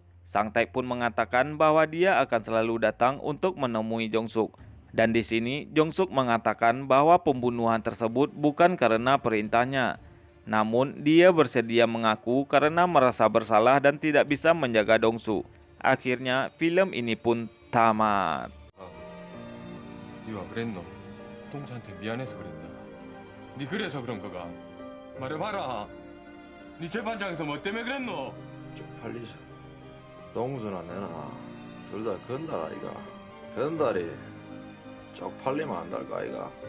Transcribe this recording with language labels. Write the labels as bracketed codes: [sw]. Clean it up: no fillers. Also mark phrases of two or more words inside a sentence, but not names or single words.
[id] Sang Taek pun mengatakan bahwa dia akan selalu datang untuk menemui Jong-suk. Dan di sini, Jong-suk mengatakan bahwa pembunuhan tersebut bukan karena perintahnya. Namun, dia bersedia mengaku karena merasa bersalah dan tidak bisa menjaga Dong-su. Akhirnya, film ini pun tamat. [ko] 이와 그랬노? 동자한테 미안해서 그랬나? 니 그래서 그런 거가? 말해봐라. 니 재판장에서 뭐 때문에 그랬노? 쪽팔리자. 동수나 내나 둘 다 건달 아이가. 건달이 쪽팔리면 안 될 거 아이가.